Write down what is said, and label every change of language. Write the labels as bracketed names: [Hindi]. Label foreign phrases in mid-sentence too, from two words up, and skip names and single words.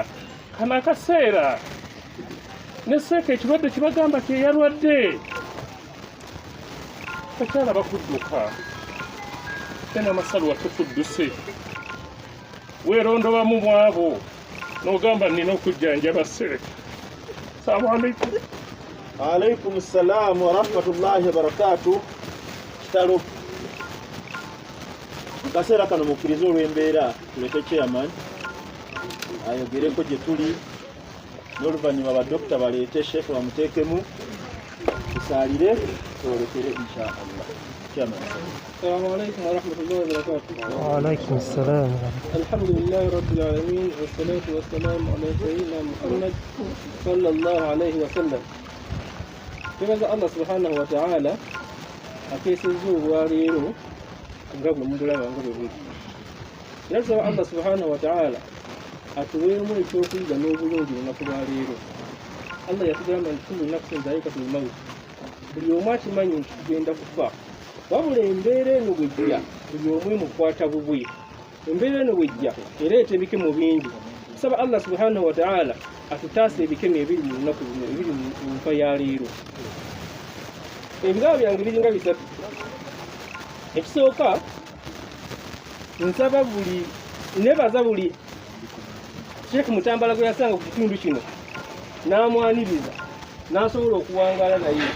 [Ganda] Kano akaseera ne Seeka ekirwadde kibagamba kyeyalwadde. Bakyala bakudduka. Tena Masalwa tufudduse. Weerondobamu mu abo n'ogamba nnina okujjanjaba Seeka. [Arabic] السلام عليكم. عليكم السلام ورحمة الله وبركاته. [Ganda] Kitalo kaseera kano mukkiriza olw'embeera tuleke chairman ayogereko gye tuli n'oluvannyuma badokita baleete Sheikh bamuteekemu tusaalire twolekere [Arabic] إن شاء الله. [Ganda] Chairman. [Arabic] السلام عليكم ورحمة الله وبركاته. وعليكم السلام. الحمد لله رب العالمين والصلاة والسلام على سيدنا محمد صلى الله عليه وسلم. [Ganda] Tubaza Allah [Arabic] سبحانه وتعالى [Ganda] akeesezza olwaleero nga bwe mubulaba nga bwe buli. Nasaba Allah [Arabic] سبحانه وتعالى [Ganda] atuweemu ekyokuyiga n'obulungi lunaku lwaleero. Allah yatugamba nti [Arabic] كل نفس ذائقة الموت. [Ganda] Buli omu akimanyi nti tugenda kufa. Wabula embeera eno bwejja buli omu emukwata bubwe. Embeera eno bwejja ereeta ebikemo bingi. Tusaba Allah [Arabic] سبحانه وتعالى [Ganda] atutaase ebikemo ebiri mu lunaku luno ebiri mu nfa ya leero. Ebigabo byange biringa bisatu. Ekisooka nsaba nebaza buli Sheikh Mutambala gwe yasanga ku kitundu kino n'amwaniriza n'asobola okuwangaala naye.